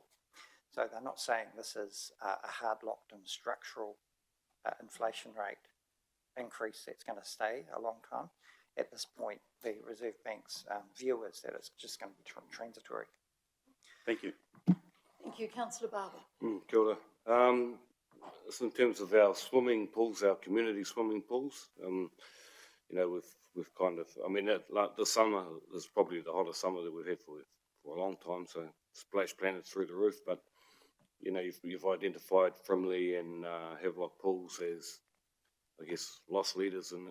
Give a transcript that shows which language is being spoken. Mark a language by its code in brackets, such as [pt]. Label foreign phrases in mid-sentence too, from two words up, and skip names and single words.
[en] So they're not saying this is a hard locked and structural inflation rate increase that's going to stay a long time. At this point, the Reserve Bank's view is that it's just going to be transitory. Thank you. Thank you, Councillor Barber. [mi] Kia ora. [en] So in terms of our swimming pools, our community swimming pools, you know, we've kind of, I mean, like the summer is probably the hottest summer that we've had for a long time, so Splash Planet's through the roof, but, you know, you've identified Frimley and Havelock pools as, I guess, loss leaders in it.